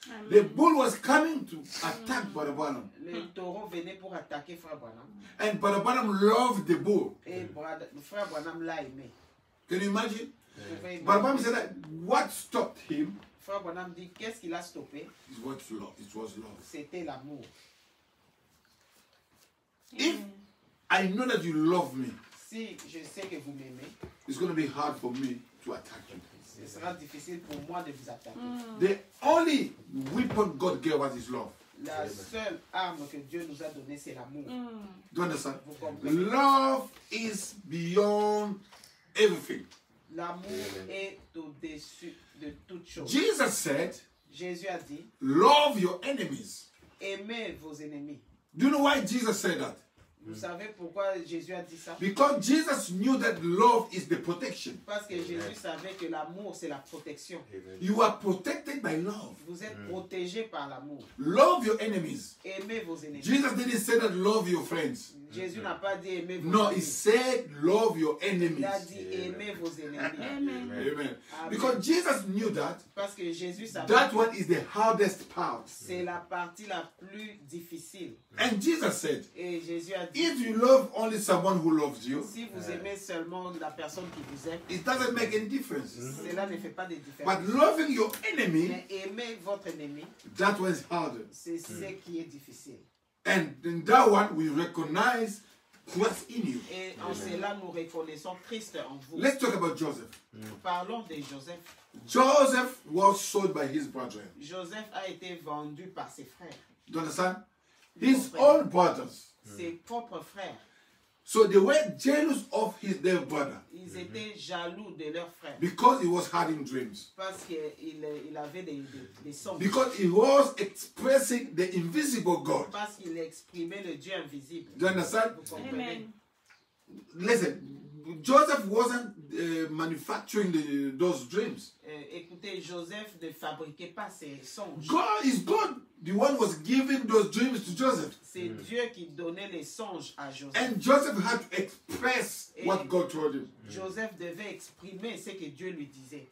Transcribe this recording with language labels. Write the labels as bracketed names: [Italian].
[English] The bull was coming to attack Brother Branham. [French] Le taureau venait pour attaquer Frère Branham. [English] And Brother Branham loved the bull. [French] Et Frère Branham l'a aimé. [English] Can you imagine? [French] Vous pouvez [English] Brother Branham [French] imaginer. [English] said that what stopped him [French] Frère Branham dit, qu'est-ce qui l'a stoppé? [English] is what love. It was love. [French] C'était l'amour. [English] If I know that you love me, [French] Si je sais que vous m'aimez, [English] it's going to be hard for me to attack you. [French] ce sera difficile pour moi de vous attaquer. [English] The only weapon God gave us is love. [French] La seule arme que Dieu nous a donnée, c'est l'amour. [English] Do you understand? [French] Vous comprenez? [English] Love is beyond everything. [French] L'amour est au-dessus de toute chose. [English] Jesus said, [French] Jésus a dit, [English] love your enemies. [French] aimez vos ennemis. [English] Do you know why Jesus said that? [French] Vous savez pourquoi Jésus a dit ça? [English] Because Jesus knew that love is the protection. [French] Parce que Jésus savait que l'amour, c'est la protection. [English] You are protected by love. [French] Vous êtes protégé par l'amour. [English] Love your enemies. [French] Aimez vos ennemis. [English] Jesus didn't say that love your friends. [French] Jésus n'a pas dit aimez vos [English] No, he [French] ennemis. [English] said love your [French] Il [English] enemies. [French] a dit aimez vos ennemis. [English] Amen. [French] Amen. [English] Amen. Because Jesus knew that [French] Parce que Jésus savait [English] that [French] que [English] one is the hardest part. [French] c'est la partie la plus difficile. [English] And Jesus said, [French] Et Jésus a dit, [English] if you love only someone who loves you, [French] Si vous aimez seulement la personne qui vous aime, [English] it doesn't make any difference. [French] cela ne fait pas de différence. [English] But loving your enemy, [French] Mais aimer votre ennemi, [English] that one's harder. [French] c'est ce qui est difficile. [English] And in that one, we recognize Christ in you. [French] Et en cela, nous reconnaissons Christ en vous. [English] Let's talk about Joseph. [French] Parlons de Joseph. [English] Joseph was sold by his brethren. [French] Joseph a été vendu par ses frères, [English] Do you understand? His own brothers. [French] ses propres frères. [English] So they were jealous of their brother [French] Ils étaient jaloux de leurs frères [English] because he was having dreams. [French] parce qu'il avait des songes. [English] Because he was expressing the invisible God. [French] Parce qu'il exprimait le Dieu invisible. [English] Do you understand? [French] Vous comprenez? [English] Listen, Joseph wasn't manufacturing those dreams. [French] Écoutez, Joseph ne fabriquait pas ses songes. [English] God is God. The one was giving those dreams to Joseph. [French] C'est Dieu qui donnait les songes à Joseph. [English] And Joseph had to express what God told him. [French] Joseph devait exprimer ce que Dieu lui disait.